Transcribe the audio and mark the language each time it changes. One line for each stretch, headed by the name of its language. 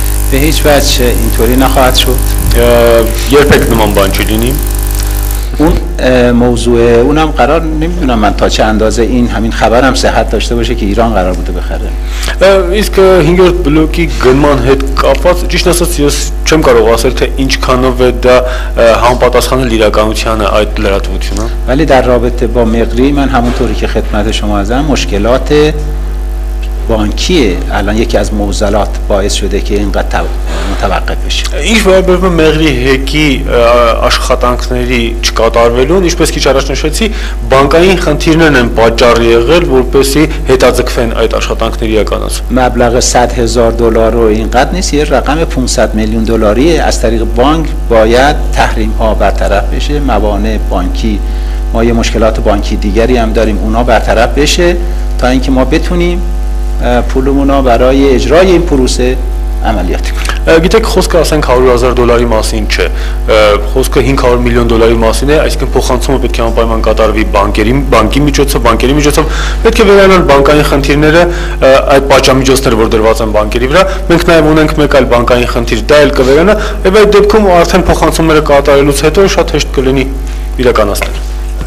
Persian: به هیچ وجه اینطوری نخواهد شد.
Armenian: Երբեք նման բան չլինի։
Persian: اون موضوع اونم قرار نمیدونم من تا چه اندازه این همین خبرم صحت داشته باشه که ایران قرار بوده بخره.
Armenian: Իսկ 5-րդ բլոկի գնման հետ կապված ճիշտ ասած ես չեմ կարող ասել թե ինչքանով է դա համապատասխանել իրականությանը այդ լրատվությունը.
Persian: ولی در رابطه با مقری من همونطوری که خدمت شما عرض مشکلات بانکیه الان یکی از معضلات باعث شده که اینقدر متوقف بشه.
Armenian: Ինչ վերաբերում է Մեղրի հեկի աշխատանքների չկատարվելուն, ինչպես քիչ առաջ նշեցի, բանկային խնդիրներն են պատճառ եղել, որպեսզի հետաձգվեն այդ աշխատանքների իրականացումը.
Persian: مبلغ $100,000 و اینقدر نیست، یه رقم $500 میلیون از طریق بانک باید تحریم ها برطرف بشه، موانع بانکی، ما یه مشکلات بانکی دیگری هم داریم، اونا برطرف بشه تا اینکه ما بتونیم پولمون رو برای اجرای این پروسه عملیاتی کنیم.
Armenian: Գիտեք, խոսքը ասենք $100,000 մասին չէ, խոսքը $500 միլիոն մասին է, այսինքն փոխանցումը պետք է անպայման կատարվի բանկի միջոցով, պետք է վերանան բանկային խնդիրները, այդ պատժամիջոցները, որ դրված են բանկերի վրա, մենք նաև ունենք մեկ այլ բանկային խնդիր, դա էլ կվերանա, եւ այդ դեպքում արդեն փոխանցումները կատարելուց հետո շատ հեշտ կլինի իրականացնել։